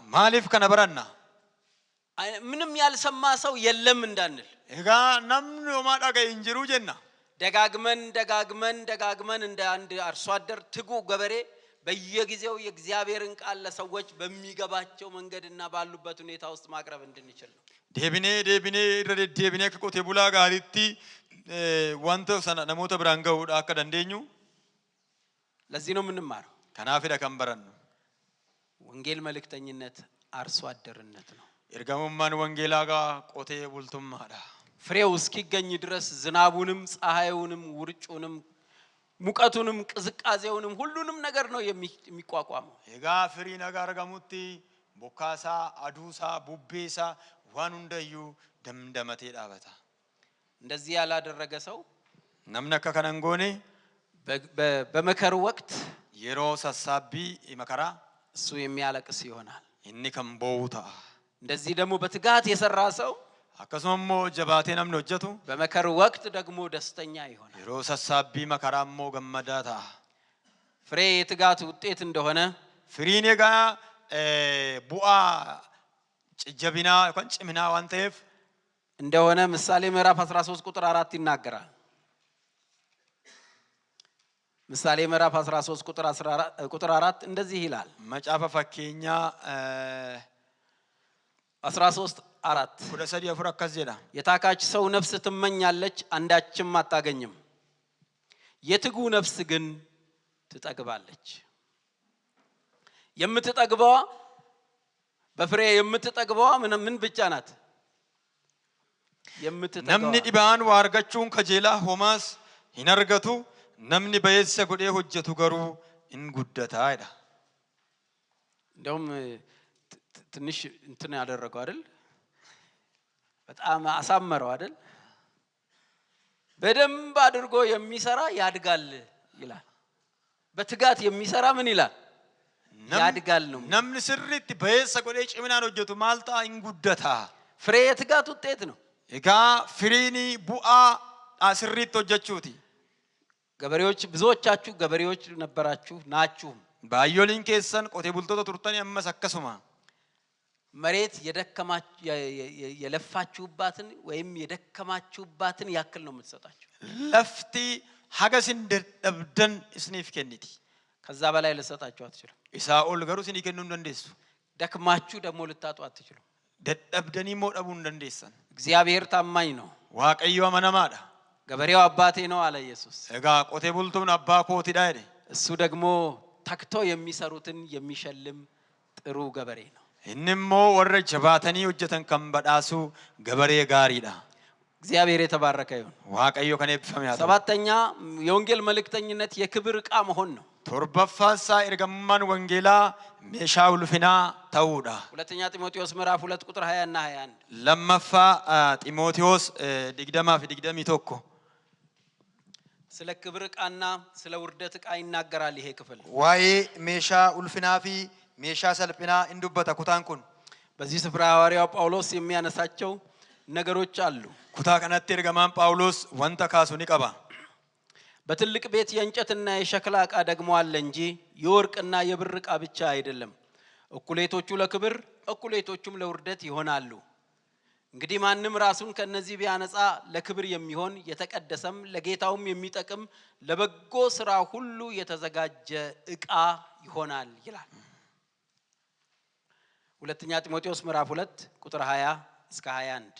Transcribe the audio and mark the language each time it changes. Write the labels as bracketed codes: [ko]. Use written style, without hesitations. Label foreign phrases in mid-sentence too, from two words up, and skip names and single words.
[am] ማሊፍ ከነበራና ምንም ያልሰማ ሰው የለም እንዳንል እጋ ነምኑ ማዳጋ እንጅሩ ጀና ደጋግመን እንደ አንድ አርሶ አደር ትጉ ገበሬ በየጊዜው የእግዚአብሔርን ቃል ለሰዎች በሚገባቸው መንገድና ባሉበት ሁኔታ ውስጥ ማቅረብ እንድንችል ነው። [om] deebinee akka qotee bulaa gaariitti wanta sana namoota biraan ga'uudha akka dandeenyu [am] ለዚህ ነው የምንማረው። [om] kanaafidha kan barannu. [am] ወንጌል መልእክተኝነት አርሶ አደርነት ነው። [om] ergamummaan wangeelaa gaa qotee bultummaadha. [am] ፍሬው እስኪገኝ ድረስ ዝናቡንም ፀሐዩንም ውርጩንም ሙቀቱንም ቅዝቃዜውንም ሁሉንም ነገር ነው የሚቋቋመው። [om] egaa firii nagaa argamutti bokkaasaa aduusaa bubbeesaa waan hundayyuu damdamatee dhaabata. [am] እንደዚህ ያላደረገ ሰው [om] namni akka kana hin goone [am] በመከር ወቅት [om] yeroo sassaabbii makaraa [am] እሱ የሚያለቅስ ይሆናል። [om] inni kan boo'u ta'a. [am] እንደዚህ ደግሞ በትጋት የሰራ ሰው [om] akkasuma immoo jabaatee namni hojjetu [am] በመከር ወቅት ደግሞ ደስተኛ ይሆናል። [om] yeroo sassaabbii makaraa immoo gammadaa ta'a. [am] ፍሬ የትጋት ውጤት እንደሆነ [om] firiin egaa bu'aa jabinaa yookaan ciminaa waan ta'eef [am] እንደሆነ ምሳሌ ምዕራፍ 13 ቁጥር 4 ይናገራል። ምሳሌ ምዕራፍ 13 ቁጥር 4 እንደዚህ ይላል። [om] macaafa fakkeenyaa 13:4 13:4 akkas jedha. [am] የታካች ሰው ነፍስ ትመኛለች አንዳችም አታገኝም፣ የትጉ ነፍስ ግን ትጠግባለች። የምትጠግበዋ በፍሬ የምትጠግበዋ ምን ብቻ ናት? የምትጠግበዋ [om] namni dhibaan waa argachuun kajeelaa homaas hin argatu, namni bayeessa godhee hojjetu garuu hin guddataa jedha. [am] እንደውም ትንሽ እንትን ያደረገው አይደል? በጣም አሳመረው አይደል? በደንብ አድርጎ የሚሰራ ያድጋል ይላል። በትጋት የሚሰራ ምን ይላል? ያድጋል ነው። [om] namni sirriitti bayeessa godhee ciminaan hojjetu maal ta'a? hin guddataa. [am] ፍሬ የትጋት ውጤት ነው። [om] egaa firiin bu'aa sirriitti hojjechuuti. [am] ገበሬዎች ብዙዎቻችሁ ገበሬዎች ነበራችሁ ናችሁ። [om] baay'ooliin keessan qotee bultoota turtanii ammas akkasuma. [am] መሬት የለፋችሁባትን ወይም የደከማችሁባትን ያክል ነው የምትሰጣችሁ። [om] lafti haga isin dadhabdan isiniif kenniti. [am] ከዛ በላይ ልትሰጣችሁ አትችሉም። [om] isaa ol garuu isinii kennuu hin dandeessu. [am] ደክማችሁ ደግሞ ልታጡ አትችሉም። [om] dadhabdanii immoo dhabuu hin dandeessan. [am] እግዚአብሔር ታማኝ ነው። [om] waaqayyo amanamaadha. [am] ገበሬው አባቴ ነው አለ ኢየሱስ። [om] egaa qotee bultuun abbaa kootidha jedhe. [am] እሱ ደግሞ ተክተው የሚሰሩትን የሚሸልም ጥሩ ገበሬ ነው። [om] inni immoo warra jabaatanii hojjetan kan badhaasu gabaree gaariidha. [am] እግዚአብሔር የተባረከ ይሁን። [om] waaqayyo kan eebbifame haa ta'u. [am] ሰባተኛ የወንጌል መልእክተኝነት የክብር ዕቃ መሆን ነው። [om] torbaffaasaa ergamummaan wangeelaa meeshaa ulfinaa ta'uudha. [am] ሁለተኛ ጢሞቴዎስ ምዕራፍ 2 ቁጥር 20 እና 21 [om] lammaffaa ጢሞቴዎስ 20:21 [am] ስለ ክብር ዕቃና ስለ ውርደት ዕቃ ይናገራል ይሄ ክፍል። [om] waa'ee meeshaa ulfinaa fi meeshaa salphinaa hin dubbata kutaan kun. [am] በዚህ ስፍራ ሐዋርያው ጳውሎስ የሚያነሳቸው ነገሮች አሉ። [om] kutaa kanatti ergamaan phaawulos wanta kaasu ni qaba. [am] በትልቅ ቤት የእንጨትና የሸክላ ዕቃ ደግሞ አለ እንጂ የወርቅና የብር ዕቃ ብቻ አይደለም። እኩሌቶቹ ለክብር እኩሌቶቹም ለውርደት ይሆናሉ። እንግዲህ ማንም ራሱን ከነዚህ ቢያነጻ ለክብር የሚሆን የተቀደሰም ለጌታውም የሚጠቅም ለበጎ ሥራ ሁሉ የተዘጋጀ ዕቃ ይሆናል ይላል። ሁለተኛ ጢሞቴዎስ ምዕራፍ 2 ቁጥር 20 እስከ 21